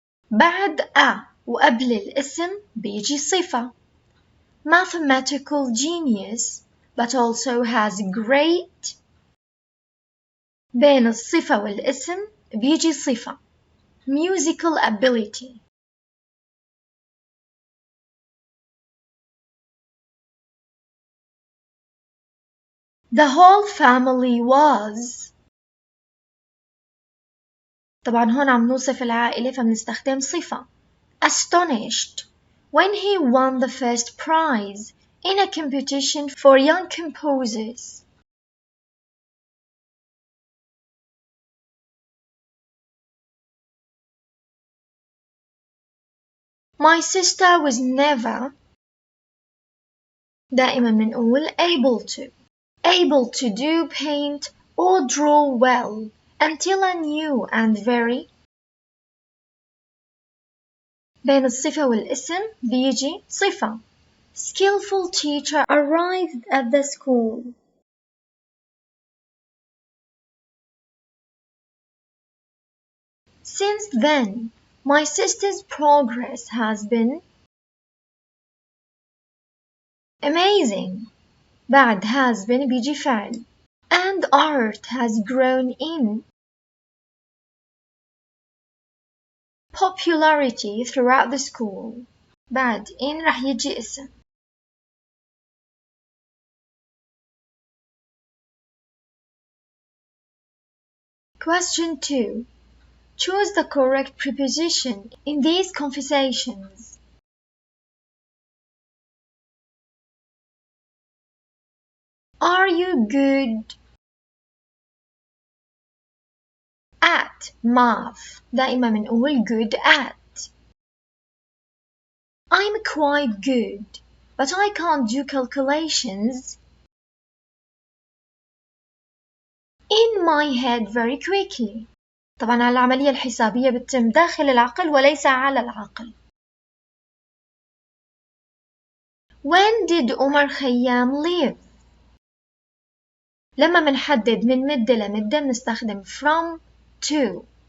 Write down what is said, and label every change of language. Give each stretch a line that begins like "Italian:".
Arabic: بعد a وقبل الاسم بيجي صفة.
English: Mathematical genius, but also has great.
Arabic: بين الصفة والاسم بيجي صفة.
English: Musical ability. The whole family was.
Arabic: طبعا هون عم نوصف العائلة فبنستخدم صفة.
English: Astonished when he won the first prize in a competition for young composers. My sister was never.
Arabic: دائما بنقول
English: able to do, paint or draw well until a new and very.
Arabic: بين الصفة والاسم بيجي صفة.
English: Skillful teacher arrived at the school. Since then, my sister's progress has been amazing.
Arabic: بعد
English: has been
Arabic: بيجي فعل.
English: And art has grown in popularity throughout the school.
Arabic: بعد in رح يجي اسم.
English: Question 2. Choose the correct preposition in these conversations. Are you good at math?
Arabic: دائما بنقول
English: good at. I'm quite good, but I can't do calculations in my head very quickly.
Arabic: طبعا العملية الحسابية بتتم داخل العقل وليس على العقل.
English: When did Omar Khayyam live?
Arabic: لما منحدد من مدة لمدة بنستخدم from to.